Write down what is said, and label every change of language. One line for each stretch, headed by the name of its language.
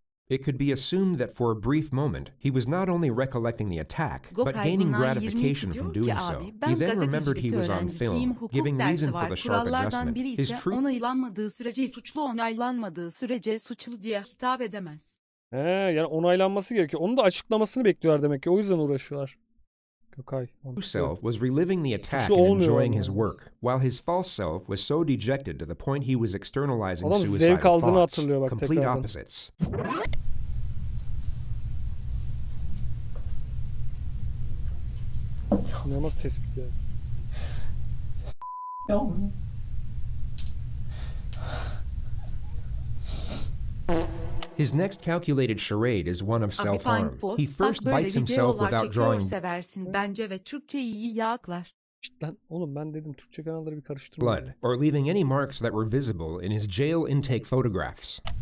English: It could be assumed that for a brief moment, he was not only recollecting the attack, but gaining gratification from doing so. He then remembered he was on film, giving reason for the sharp adjustment. His
Turkish: onaylanmadığı sürece suçlu, onaylanmadığı sürece suçlu diye hitap edemez. Yani onaylanması gerekiyor. Onun da açıklamasını bekliyorlar demek ki. O yüzden uğraşıyorlar.
English: True self was reliving the attack and enjoying his work, while his false self was so dejected to the point he was externalizing suicidal thoughts. Complete opposites.
Turkish: İnanılmaz tespit ya.
English: His next calculated charade is one of self-harm. He first bites himself without drawing
Turkish: bence ve Türkçeyi iyi yaklar. Lan oğlum ben dedim Türkçe kanalları bir karıştırma.
English: blood, or leaving any marks that were visible in his jail intake photographs.